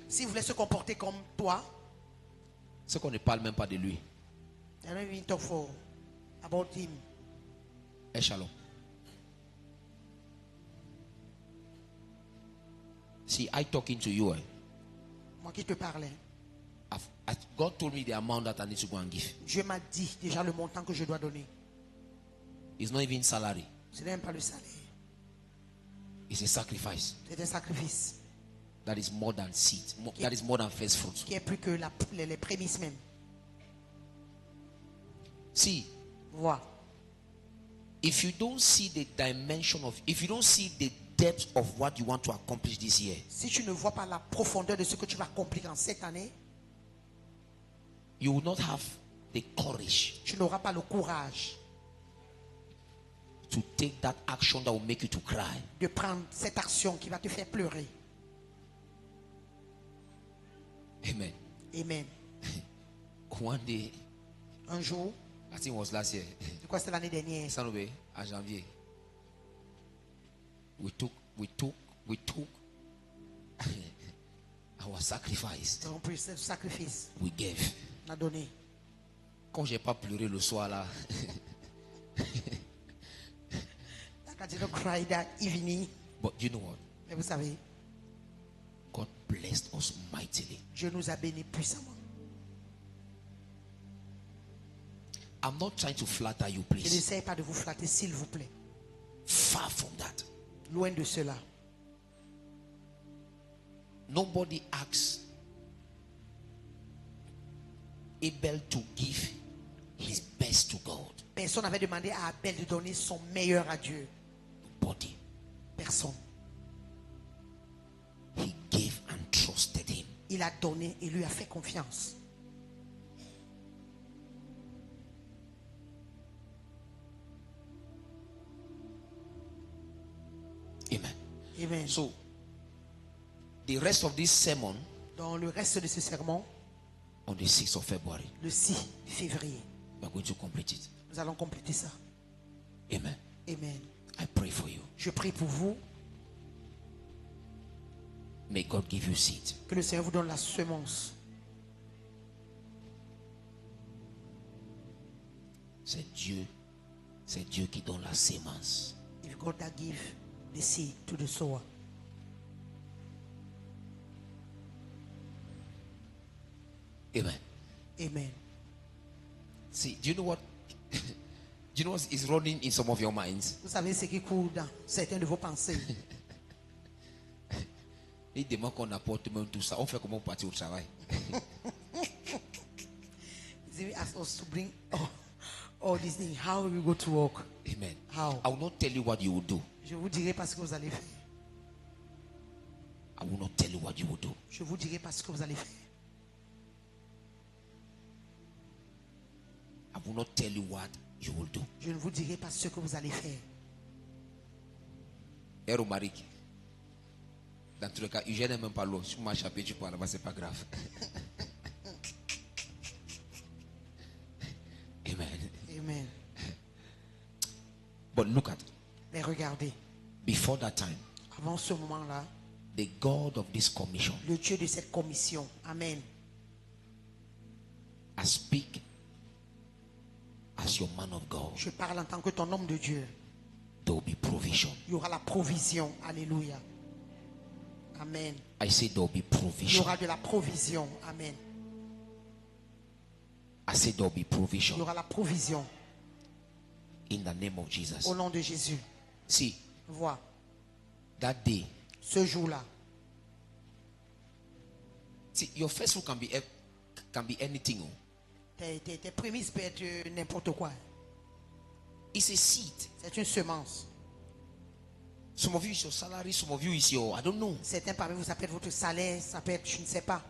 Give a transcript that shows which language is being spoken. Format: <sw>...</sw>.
<fr>S'il voulait se comporter comme toi, c'est qu'on ne parle même pas de lui.</fr> <en>I don't even talk for about him. Eh, shalom. See, I talking to you.</en> <fr>Moi qui te parlais,</fr> <en>God told me the amount that I need to go and give.</en> <fr>Dieu m'a dit déjà le montant que je dois donner.</fr> <en>It's not even salary.</en> <fr>Ce n'est même pas le salaire.</fr> <en>It's a sacrifice.</en> <fr>C'est un sacrifice</fr> <en>That is more than seed. That is more than first fruit.</en> <fr>qui est plus que les prémices même.</fr> <en>See,</en> <fr>Vois.</fr> <en>if you don't see the dimension of, if you don't see the depth of what you want to accomplish this year,</en> <fr>Si tu ne vois pas la profondeur de ce que tu vas accomplir en cette année,</fr> <en>you will not have the courage</en> <fr>tu n'auras pas le courage</fr> <en>to take that action that will make you to cry.</en> <fr>de prendre cette action qui va te faire pleurer. Amen. Amen.</fr> <en>One day,</en> <fr>Un jour,</fr> <en>I think it was last year,</en> <fr>c'est quoi, c'était l'année dernière,</fr> <en>Sanobe,</en> <fr>à janvier,</fr> <en>we took our sacrifice.</en> <fr>nous avons pris ce sacrifice,</fr> <en>We gave.</en> <fr>on a donné. Quand j'ai pas pleuré le soir là,</fr> <en>Like I didn't cry that evening. but you know what?</en> <fr>Mais vous savez,</fr> <en>God blessed us mightily.</en> <fr>Dieu nous a bénis puissamment.</fr> <en>I'm not trying to flatter you,</en> <fr>Je</fr> <en>please.</en> <fr>n'essaie pas de vous flatter, s'il vous plaît.</fr> <en>Far from that.</en> <fr>Loin de cela.</fr> <en>Nobody asks Abel to give his best to God.</en> <fr>Personne n'avait demandé à Abel de donner son meilleur à Dieu.</fr> <en>Nobody.</en> <fr>Personne.</fr> <en>He gave and trusted him.</en> <fr>Il a donné et lui a fait confiance. Amen. Amen.</fr> <en>So, the rest of this sermon</en> <fr>Dans le reste de ce sermon,</fr> <en>on the 6th of February,</en> <fr>le 6 février,</fr> <en>we are going to complete it.</en> <fr>nous allons compléter ça. Amen. Amen.</fr> <en>I pray for you.</en> <fr>Je prie pour vous,</fr> <en>May God give you seed.</en> <fr>que le Seigneur vous donne la semence. C'est Dieu qui donne la sémence.</fr> <en>If God that give the seed to the sower. Amen. Amen. See, do you know what? Do you know what is running in some of your minds?</en> <fr>Vous savez ce qui court dans certaines de vos pensées. Il demande qu'on apporte même tout ça. On fait comment partir au travail?</fr> <en>They ask us to bring all these things. How will we go to work? Amen. How? I will not tell you what you will do.</en> <fr>Je vous dirai pas ce que vous allez faire.</fr> <en>I will not tell you what you will do.</en> <fr>Je vous dirai pas ce que vous allez faire.</fr> <en>I will not tell you what you will do.</en> <fr>Je ne vous dirai pas ce que vous allez faire. Et Romaric, dans tous les cas, Eugène n'est même pas l'eau. Si tu m'as échappé, tu parles là-bas, c'est pas grave. Amen. Amen.</fr> <en>But look at,</en> <fr>Mais regardez,</fr> <en>before that time,</en> <fr>avant ce moment-là,</fr> <en>the God of this commission,</en> <fr>le Dieu de cette commission, Amen,</fr> <en>I speak as your man of God.</en> <fr>je parle en tant que ton homme de Dieu.</fr> <en>There will be provision.</en> <fr>Il y aura la provision. Alléluia. Amen.</fr> <en>I say there will be</en> <fr>Il y</fr> <en>provision.</en> <fr>aura de la provision. Amen.</fr> <en>I say there will be</en> <fr>Il y</fr> <en>provision</en> <fr>aura la provision</fr> <en>in the name of Jesus.</en> <fr>au nom de Jésus.</fr> <en>See,</en> <fr>Vois,</fr> <en>that day,</en> <fr>ce jour-là,</fr> <en>see, your first fruit can be anything. Oh.</en> <fr>tes prémices peuvent être n'importe quoi.</fr> <en>It's a seed.</en> <fr>C'est une semence.</fr> <en>Some of you is your salary, some of you is your, I don't know.</en> <fr>Certains parmi vous, ça peut être votre salaire, ça peut être, je ne sais pas.</fr>